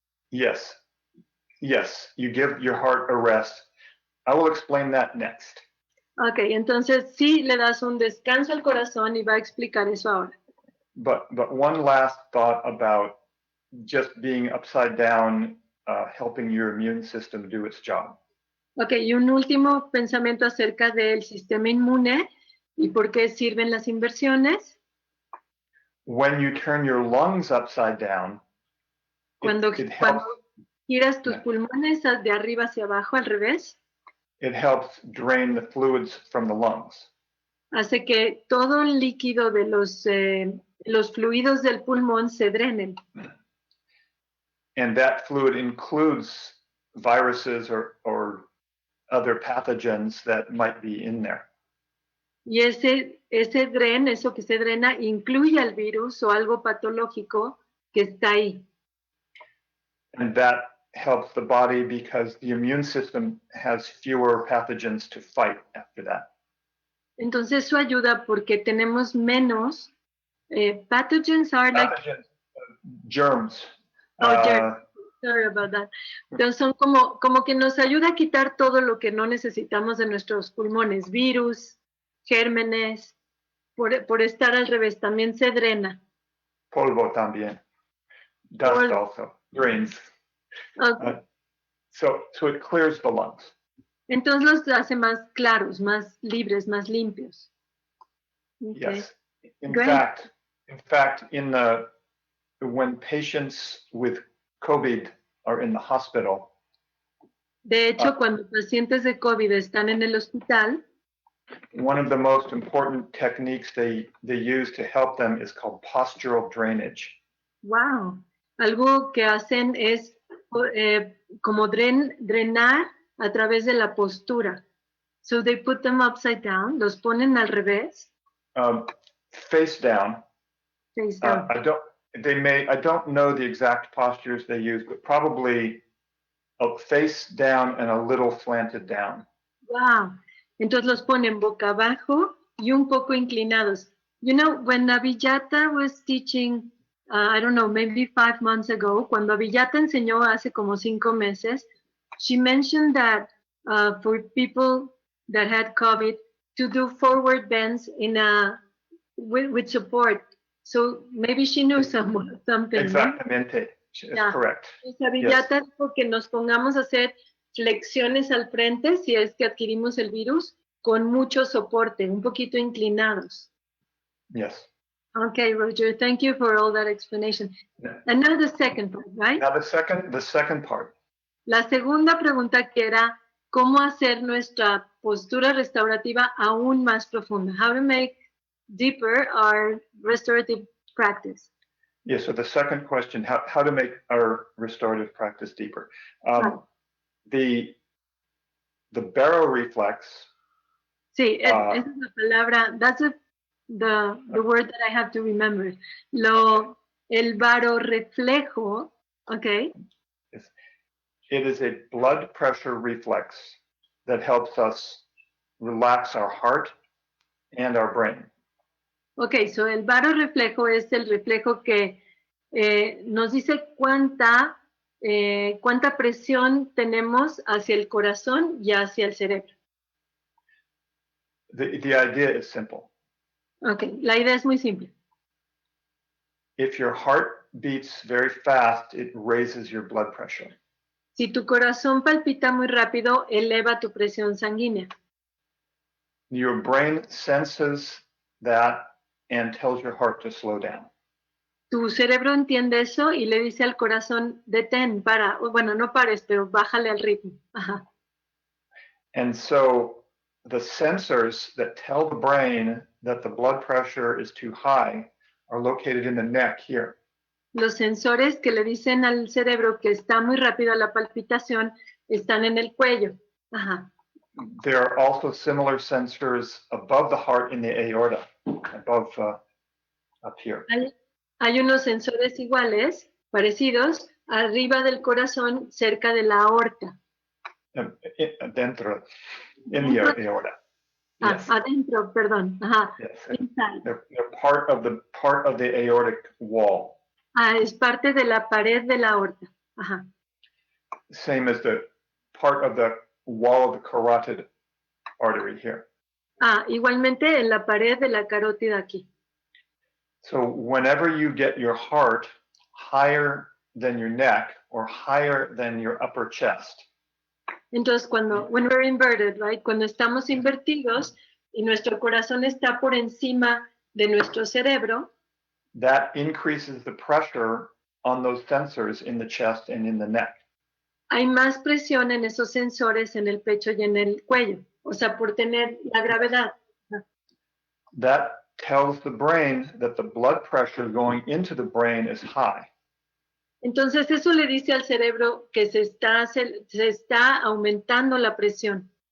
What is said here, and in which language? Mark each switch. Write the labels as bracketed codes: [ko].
[en] Yes, you give your heart a rest. I will explain that next. [es] Okay, entonces sí le das un descanso al corazón y va a explicar eso ahora. [en] But one last thought about just being upside down, helping your immune system do its job. [es] Okay, y un último pensamiento acerca del sistema inmune y por qué sirven las inversiones. [en] When you turn your lungs upside down, [es] cuando giras tus pulmones de arriba hacia abajo, al revés, [en] it helps drain the fluids from the lungs. [es] Hace que todo el líquido de los fluidos del pulmón se drenen. [en] And that fluid includes viruses or other pathogens that might be in there. [es] Y ese dren, eso que se drena, incluye al virus o algo patológico que está ahí. [en] And that helps the body because the immune system has fewer pathogens to fight after that. [es] Entonces eso ayuda porque tenemos menos [en] pathogens are pathogens, germs. Germs. Sorry about that. [es] Entonces son como que nos ayuda a quitar todo lo que no necesitamos de nuestros pulmones, virus, gérmenes, por estar al revés, también se drena. Polvo también. [en] Dust also, drains. Okay. So it clears the lungs. [es] Entonces los hace más claros, más libres, más limpios. [en] Okay. Yes. In fact, when patients with COVID are in the hospital. [es] De hecho, cuando pacientes de COVID están en el hospital. [en] One of the most important techniques they use to help them is called postural drainage. Wow. [es] Algo que hacen es como drenar a través de la postura. [en] So they put them upside down, [es] los ponen al revés. [en] Face down. Face down. I don't know the exact postures they use, but probably face down and a little slanted down. Wow. [es] Entonces los ponen boca abajo y un poco inclinados. [en] You know, when Avijata was teaching, I don't know, maybe 5 months ago, [es] cuando Avijata enseñó hace como 5 meses, [en] she mentioned that for people that had COVID, to do forward bends with support. So maybe she knew something. [es] Exactamente. [en] Yeah. Correct. [es] Avijata dijo que nos pongamos a hacer flexiones al frente si es que adquirimos el virus con mucho soporte, un poquito inclinados. [en] Yes. Okay, Roger, thank you for all that explanation. Yeah. And now the second part, right? Now the second part. [es] La segunda pregunta que era cómo hacer nuestra postura restaurativa aún más profunda. [en] How to make deeper our restorative practice. Yeah, so the second question, how to make our restorative practice deeper. The baroreflex. [es] Sí, esa es la palabra. [en] That's the word that I have to remember. [es] El baroreflejo, okay. [en] It is a blood pressure reflex that helps us relax our heart and our brain. [es] Okay, so el baroreflejo es el reflejo que nos dice cuánta presión tenemos hacia el corazón y hacia el cerebro. [en] The idea is simple. [es] Okay, la idea es muy simple. [en] If your heart beats very fast, it raises your blood pressure. [es] Si tu corazón palpita muy rápido, eleva tu presión sanguínea. [en] Your brain senses that and tells your heart to slow down. [es] Tu cerebro entiende eso y le dice al corazón, detén, para. Bueno, no pares, pero bájale al ritmo. Ajá. [en] And so the sensors that tell the brain that the blood pressure is too high are located in the neck here. [es] Los sensores que le dicen al cerebro que está muy rápida la palpitación están en el cuello. Ajá. [en] There are also similar sensors above the heart in the aorta, above up here. [es] Hay unos sensores iguales, parecidos, arriba del corazón, cerca de la aorta. Dentro, [en] in the aorta. Yes. [es] Adentro, perdón. Ajá. [en] Yes. They're part of the aortic wall. [es] Es parte de la pared de la aorta. Ajá. [en] Same as the part of the wall of the carotid artery here. [es] Igualmente en la pared de la carótida aquí. [en] So whenever you get your heart higher than your neck or higher than your upper chest. [es] Entonces [en] when we're inverted, right? [es] Cuando estamos invertidos y nuestro corazón está por encima de nuestro cerebro. [en] That increases the pressure on those sensors in the chest and in the neck. [es] Hay más presión en esos sensores en el pecho y en el cuello, o sea, por tener la gravedad. [en] That tells the brain that the blood pressure going into the brain is high. [es] Entonces eso le dice al cerebro que se está aumentando la presión.